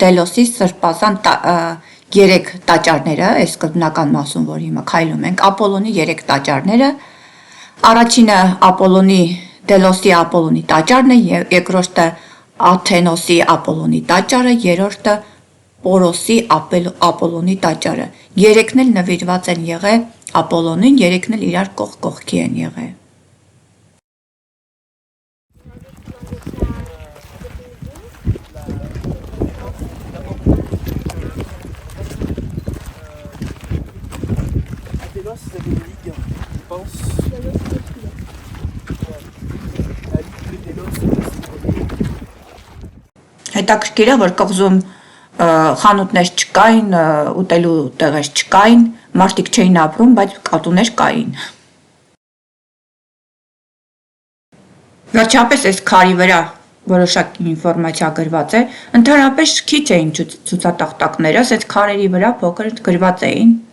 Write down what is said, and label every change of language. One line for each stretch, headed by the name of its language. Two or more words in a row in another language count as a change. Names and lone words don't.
Armenian: Դելոսի սրբազան 3 տաճարները, այս սկզբնական մասում, որ հիմա քայլում ենք, Ապոլոնի 3 տաճարները։ Առաջինը Դելոսի Ապոլոնի տաճարն է, երկրորդը Աթենոսի Ապոլոնի տաճարը, երրորդը Պորոսի Ապոլոնի տաճարը։ Երեքն էլ նվիրված են եղել Ապոլոնին, երեքն էլ իրար կողք կողքի են եղել։
French: Délos, vous avez une ligue, je pense. La ligue de Délos,
Armenian: Հետաքրքիր է, որ կղզում խանութներ չկային, ուտելու տեղեր չկային, մարդիկ չէին ապրում, բայց կատուներ կային։ Վերջապես այս քարի վրա որոշակի ինֆորմացիա գրված է, ընդհանրապես քիչ էին ցուցատախտակները, այս քարերի վրա փոքր գրված էին։